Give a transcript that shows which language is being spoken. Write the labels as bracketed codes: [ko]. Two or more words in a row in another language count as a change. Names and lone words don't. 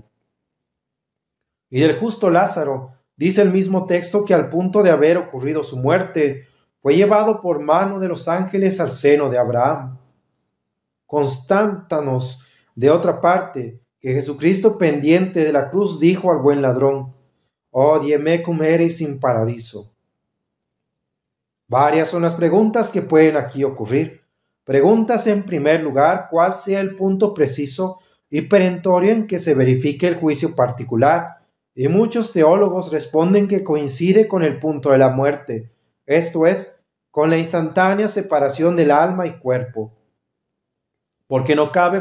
[es] Y del justo Lázaro, dice el mismo texto que al punto de haber ocurrido su muerte, fue llevado por mano de los ángeles al seno de Abraham. Constántanos, de otra parte, que Jesucristo pendiente de la cruz dijo al buen ladrón: [la] «Odie mecum eris in paradiso». [es] Varias son las preguntas que pueden aquí ocurrir. Preguntas en primer lugar cuál sea el punto preciso y perentorio en que se verifique el juicio particular, y muchos teólogos responden que coincide con el punto de la muerte, esto es, con la instantánea separación del alma y cuerpo, porque no cabe